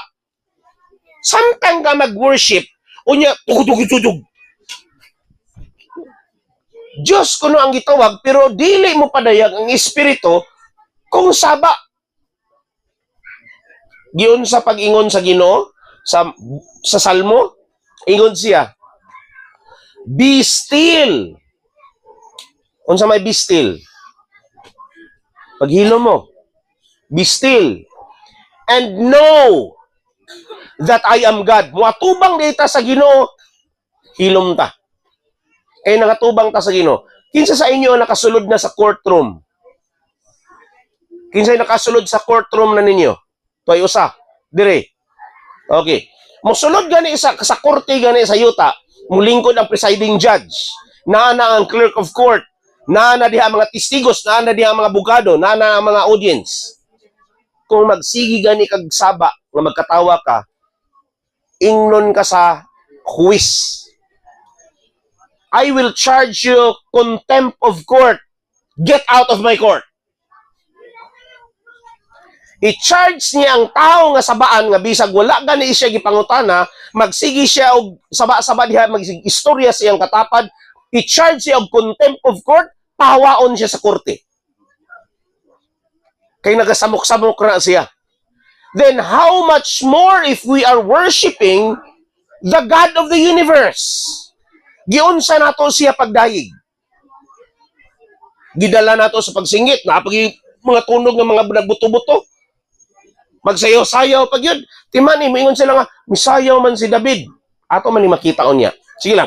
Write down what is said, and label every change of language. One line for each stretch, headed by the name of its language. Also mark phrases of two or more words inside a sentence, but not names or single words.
Cebuano: Samtang ka mag-worship, unya tugtog. Diyos kuno ang gitawag, pero dili mo padayag ang espiritu kung saba. Giyon sa pag-ingon sa Ginoo sa Salmo, ingon siya,
English: be still.
Cebuano: Unsa may
English: be still?
Cebuano: Paghilo mo.
English: Be still. And know that I am God.
Cebuano: Muatubang dita sa Ginoo, hilom ta. Kaya nakatubang ta sa Ginoo. Kinsa sa inyo ang nakasulod na sa courtroom? Kinsa nakasulod sa courtroom na ninyo? Toy usa. Dire. Okay. Mosulod gani sa korte gani sa yuta, mulingkod ang
English: presiding judge,
Cebuano: naa ang
English: clerk of court,
Cebuano: naa diha mga testigos, naa diha mga abogado, naa ang mga audience. Kung magsigi gani kag saba nga magkatawa ka, ingnon ka sa huwis.
English: I will charge you contempt of court. Get out of my court.
Cebuano: I-charge niya ang tao nga sabaan nga bisag wala gani siya gipangutana, magsigi siya og saba-saba diha mag-istorya siyang katapad, i-charge siya og
English: contempt of court,
Cebuano: pahawaon siya sa korte. Kay nagasamok-samok na siya.
English: Then how much more if we are worshiping the God of the universe?
Cebuano: Giunsa nato siya pagdayig. Gidala nato sa pagsingit, napag mga tunog ng mga nagbuto-buto. Magsayaw-sayaw pag yun. Timan, maingon sila nga, misayaw man si David. Ato man ni makita o niya. Sige lang.